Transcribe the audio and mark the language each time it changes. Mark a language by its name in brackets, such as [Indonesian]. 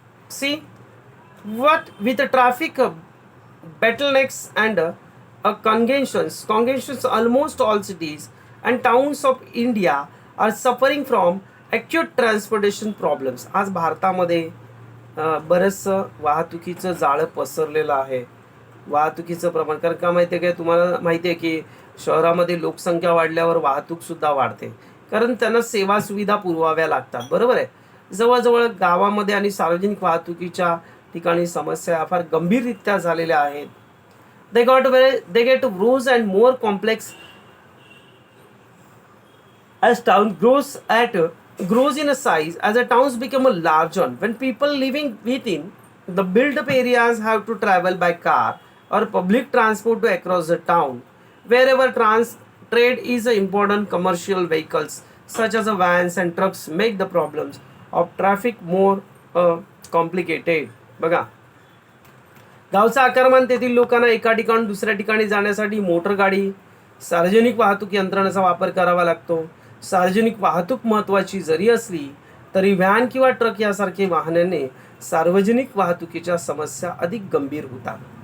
[English] See what with the traffic bottlenecks and congestions, almost all cities and towns of India are suffering from acute transportation problems. [Marathi] आज भारतामध्ये बरंचसं वाहतुकीचं जाळं पसरलेलं आहे. वाहतुकीचं प्रमाण, कारण का माहिती आहे काय, तुम्हाला माहिती आहे की शहरामध्ये लोकसंख्या वाढल्यावर वाहतूक सुद्धा वाढते, कारण त्यांना सेवा सुविधा पुरवाव्या लागतात. बरोबर आहे. जवळजवळ गावामध्ये आणि सार्वजनिक वाहतुकीच्या ठिकाणी समस्या फार गंभीररित्या झालेल्या आहेत. [English] they get worse and more complex as town grows in a size, as the towns become larger. When people living within the built up areas have to travel by car or public transport to across the town. Wherever trade is important, commercial vehicles such as vans and trucks make the problems of traffic more complicated. [Marathi] बघा, गावचा आकारमान तेथील लोकांना एका ठिकाणी दुसऱ्या ठिकाणी जाण्यासाठी मोटर गाडी, सार्वजनिक वाहतूक यंत्रणेचा वापर करावा लागतो. सार्वजनिक वाहतूक महत्त्वाची जरी असली तरी व्हॅन किंवा ट्रक यासारखे वाहनाने सार्वजनिक वाहतुकीच्या समस्या अधिक गंभीर होतात.